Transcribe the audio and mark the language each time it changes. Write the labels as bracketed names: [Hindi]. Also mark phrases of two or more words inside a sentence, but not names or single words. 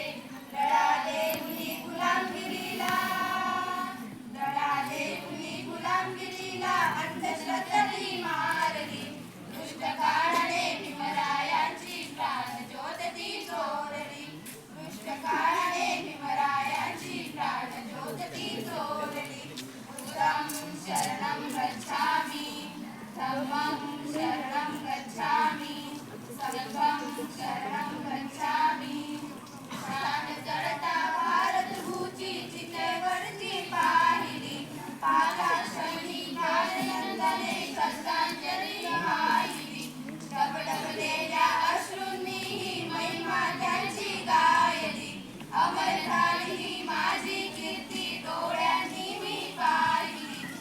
[Marathi] लढा देऊनी गुलामगिरीला, लढा देऊनी गुलामगिरीला अंधश्रद्धेने मारली, दृष्ट काळाने भीमरायांची प्राण ज्योत ती चोरली, दृष्ट काळाने भीमरायांची प्राण ज्योत ती चोरली। [Pali] बुद्धं शरणं गच्छामि, धम्मं शरणं गच्छामि, संघं शरणं गच्छामि। [Marathi] प्राण जळता भारतभूची चितेवरची पाहिली, पालाक्षणी ज्ञाननंदने श्रद्धांजली वाहिली, डबडबलेल्या अश्रूंनी ही महिमा त्यांची गायली, अमर झाली ही माझी कीर्ती डोळ्यांनी मी पाहिली।